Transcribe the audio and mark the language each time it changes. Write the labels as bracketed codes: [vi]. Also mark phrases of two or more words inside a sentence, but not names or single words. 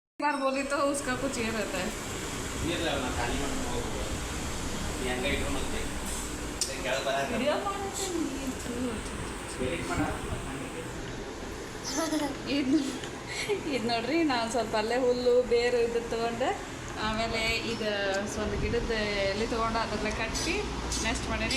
[hi] बार बोली तो उसका कुछ ये रहता है. [kn] ವಿಡಿಯೋ ಮಾಡುತ್ತೆ ಇದು ನೋಡ್ರಿ ನಾನು ಸ್ವಲ್ಪ ಅಲ್ಲೇ ಹುಲ್ಲು ಬೇರು ಇದು ತೊಗೊಂಡೆ ಆಮೇಲೆ ಇದು ಒಂದು ಗಿಡದ ಎಲ್ಲಿ ತೊಗೊಂಡು ಅದರಲ್ಲೇ ಕಟ್ಟಿ ನೆಕ್ಸ್ಟ್ ಮಾಡೀನಿ.